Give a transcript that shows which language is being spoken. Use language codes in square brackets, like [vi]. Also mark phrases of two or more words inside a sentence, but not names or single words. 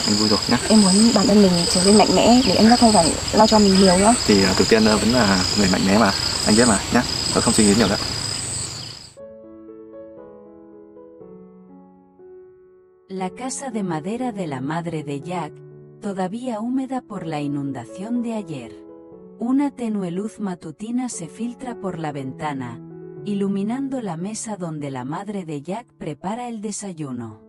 [vi] rồi nhé. Em muốn bản thân mình trở nên mạnh mẽ để anh Jack không phải lo cho mình nhiều nữa. Thì Tử Tiên vẫn là người mạnh mẽ mà, anh biết mà nhé. Tớ không suy nghĩ nhiều nữa. [es] La casa de madera de la madre de Jack, todavía húmeda por la inundación de ayer. Una tenue luz matutina se filtra por la ventana, iluminando la mesa donde la madre de Jack prepara el desayuno.